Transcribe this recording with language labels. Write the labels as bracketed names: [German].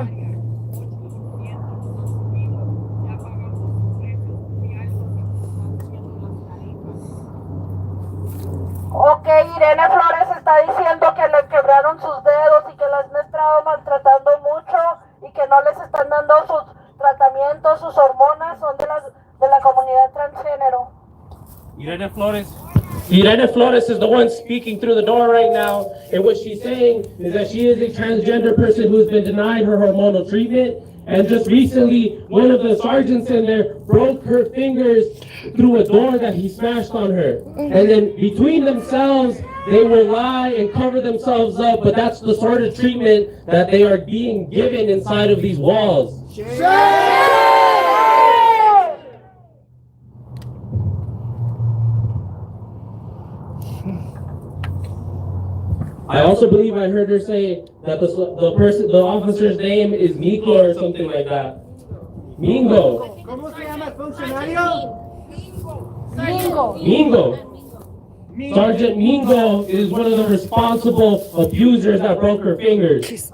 [Spanish] Ok, Irene Flores está diciendo que le quebraron sus dedos y que las han estado maltratando mucho y que no les están dando sus tratamientos, sus hormonas, son de la comunidad transgénero. [English] Irene Flores is the one speaking through the door right now, and what she's saying is that she is a transgender person who's been denied her hormonal treatment, and just recently, one of the sergeants in there broke her fingers through a door that he smashed on her. And then between themselves, they will lie and cover themselves up, but that's the sort of treatment that they are being given inside of these walls. I also believe I heard her say that the officer's name is Nico or something like that. Mingo. [Spanish] ¿Cómo se llama el funcionario? Mingo. [English] Sergeant Mingo is one of the responsible abusers that broke her fingers.